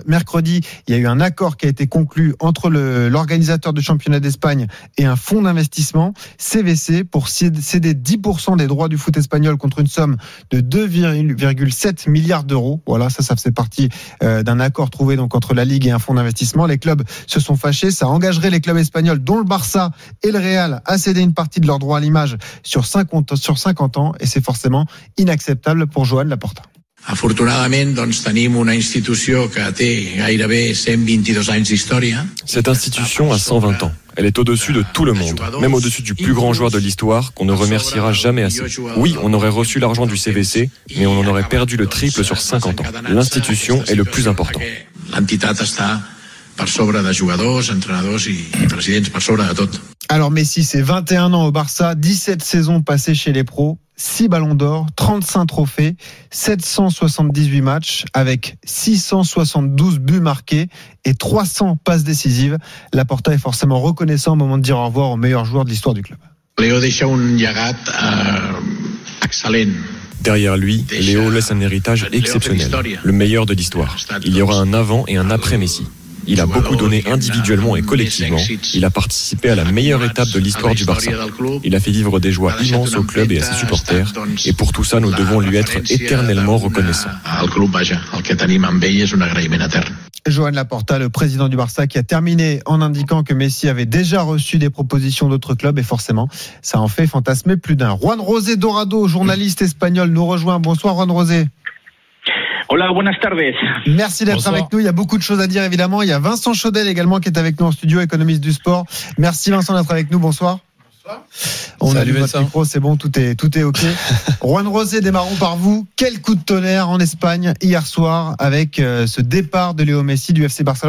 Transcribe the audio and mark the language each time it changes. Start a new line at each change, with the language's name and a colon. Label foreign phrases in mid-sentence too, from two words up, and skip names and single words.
French: Mercredi, il y a eu un accord qui a été conclu entre l'organisateur du championnat d'Espagne et un fonds d'investissement, CVC, pour céder 10% des droits du foot espagnol contre une somme de 2,7 milliards d'euros. Voilà, ça faisait partie d'un accord trouvé donc entre la Ligue et un fonds d'investissement. Les clubs se sont fâchés. Ça engagerait les clubs espagnols, dont le Barça et le Real, à céder une partie de leurs droits à l'image sur 50 ans, et c'est forcément inacceptable pour Joan Laporta.
Catalan: Afortunadament, doncs, tenim una institució que té gairebé 122 anys d'història.
French: Cette institution a 120 ans. Elle est au-dessus de tout le monde, même au-dessus du plus grand joueur de l'histoire qu'on ne remerciera jamais assez. Oui, on aurait reçu l'argent du CVC, mais on en aurait perdu le triple sur 50 ans. L'institution est le plus important.
Catalan: L'entitat està per sobre de jugadors, entrenadors i presidents, per sobre de tot.
French: Alors Messi, c'est 21 ans au Barça, 17 saisons passées chez les pros, 6 ballons d'or, 35 trophées, 778 matchs avec 672 buts marqués et 300 passes décisives. Laporta est forcément reconnaissant au moment de dire au revoir au meilleur joueur de l'histoire du club.
Catalan: Léo deixa un llegat excel·lent.
French: Derrière lui, Léo laisse un héritage exceptionnel, le meilleur de l'histoire. Il y aura un avant et un après Messi. Il a beaucoup donné individuellement et collectivement. Il a participé à la meilleure étape de l'histoire du Barça. Il a fait vivre des joies immenses au club et à ses supporters. Et pour tout ça, nous devons lui être éternellement reconnaissants. Joan Laporta, le président du Barça, qui a terminé en indiquant que Messi avait déjà reçu des propositions d'autres clubs, et forcément, ça en fait fantasmer plus d'un. Juan José Dorado, journaliste espagnol, nous rejoint. Bonsoir Juan José.
Spanish: Hola, buenas tardes.
French: Merci d'être avec nous. Il y a beaucoup de choses à dire, évidemment. Il y a Vincent Chaudel également qui est avec nous en studio, économiste du sport. Merci Vincent d'être avec nous. Bonsoir. On a lu votre micro, c'est bon, tout est OK. Juan José, démarrons par vous. Quel coup de tonnerre en Espagne hier soir avec ce départ de Léo Messi du FC Barcelone.